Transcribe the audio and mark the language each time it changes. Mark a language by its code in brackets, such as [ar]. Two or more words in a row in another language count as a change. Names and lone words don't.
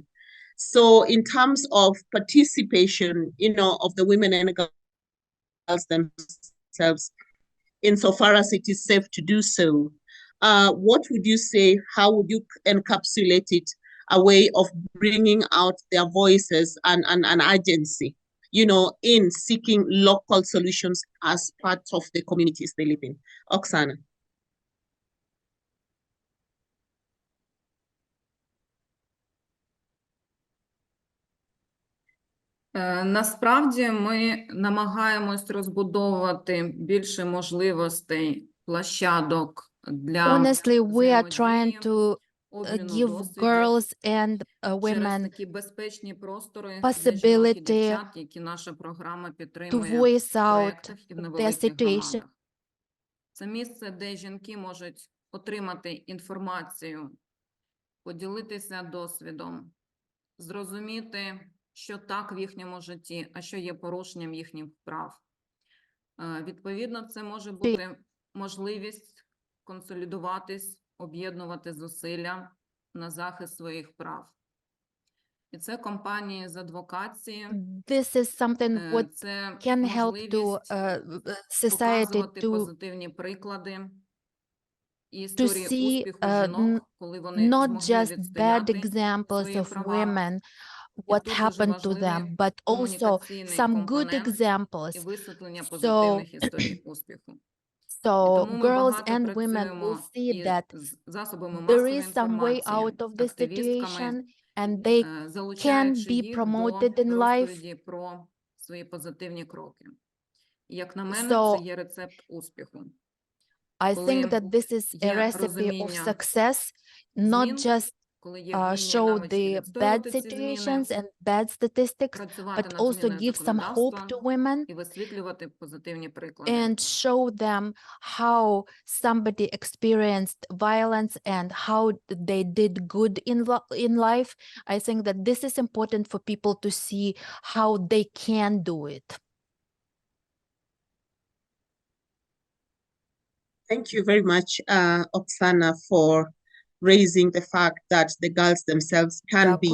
[en] So in terms of participation, of the women and girls themselves, insofar as it is safe to do so, what would you say, how would you encapsulate it, a way of bringing out their voices and agency, in seeking local solutions as part of the communities they live in? Oksana. [uk] Насправді ми намагаємось розбудовувати більше можливостей, площадок для [en] Honestly, we are [uk] взаємодії, [en] trying to [uk] обміну [en] give [uk] досвідів [en] girls and [uk] через [en] women [uk] такі безпечні простори для жінок і [en] possibility [uk] дівчат, які наша програма [en] to [uk] підтримує [en] voice [uk] в [en] out [uk] проєктах і в [en] their [uk] невеликих [en] situation. [uk] громадах. Це місце, де жінки можуть отримати інформацію, поділитися досвідом, зрозуміти, що так в їхньому житті, а що є порушенням їхніх прав. Відповідно, це може бути можливість консолідуватись, об'єднувати зусилля на захист своїх прав. І це кампанії з адвокації. [en] This is something what [uk] Це [en] can help to [uk] можливість [en] society [uk] показувати [en] to [uk] позитивні приклади і [en] to [uk] історії [en] see [uk] успіху жінок, коли вони [en] not [uk] змогли [en] just bad [uk] відстояти [en] examples [uk] свої [en] of [uk] права. [en] women, [uk] І [en] what [uk] тут дуже [en] happened to [uk] важливий [en] them, but also [uk] комунікаційний [en] some good [uk] компонент і [en] examples. [uk] висвітлення [en] So, [uk] позитивних історій успіху. І [en] so [uk] тому ми [en] girls [uk] багато [en] and women will [uk] працюємо [en] see [uk] і [en] that [uk] з засобами [en] there [uk] масової [en] is some way [uk] інформації, [en] out of this [uk] активістками, [en] situation and they can [uk] залучаючи [en] be [uk] їх [en] promoted [uk] до [en] in life. [uk] розповіді про свої позитивні кроки. І, як на мене, [en] So, [uk] це є рецепт успіху. [en] I [uk] Коли [en] think that this is a [uk] є [en] recipe of [uk] розуміння [en] success, not [uk] змін, [en] just [uk] коли є вміння і [en] show [uk] навички [en] the bad [uk] відстоювати ці [en] situations [uk] зміни, [en] and bad statistics, [uk] працювати [en] but [uk] над [en] also [uk] зміною [en] give some hope [uk] законодавства [en] to women [uk] і висвітлювати позитивні приклади. [en] and show them how somebody experienced violence and how they did good in life. I think that this is important for people to see how they can do it. Thank you very much, Oksana, for raising the fact that the girls themselves can be